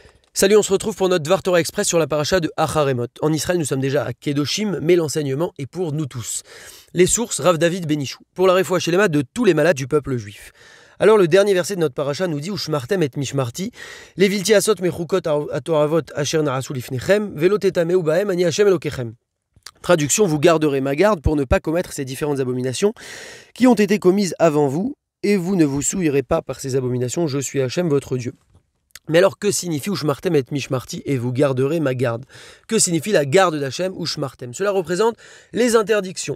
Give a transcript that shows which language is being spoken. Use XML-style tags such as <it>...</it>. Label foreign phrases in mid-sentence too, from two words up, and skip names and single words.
<fr>Salut, on se retrouve pour notre Dvar Torah Express sur la paracha de Acharemot. En Israël, nous sommes déjà à Kedoshim, mais l'enseignement est pour nous tous. Les sources, Rav David Benichou, pour la</fr> <he>רפואה שלמה</he> <fr>de tous les malades du peuple juif. Alors le dernier verset de notre paracha nous dit «</fr> <he>ושמרתם את משמרתי לבלתי עשות מחקות התועבת אשר נעשו לפניכם ולא תטמאו בהם אני השם אלהיכם ».</he> <fr>Traduction, vous garderez ma garde pour ne pas commettre ces différentes abominations qui ont été commises avant vous, et vous ne vous souillerez pas par ces abominations, je suis Hashem votre Dieu. Mais alors, que signifie</fr> <he>ושמרתם את משמרתי</he> <fr>et vous garderez ma garde? Que signifie la garde d'Hachem Ushmartem? Cela représente les interdictions.</fr>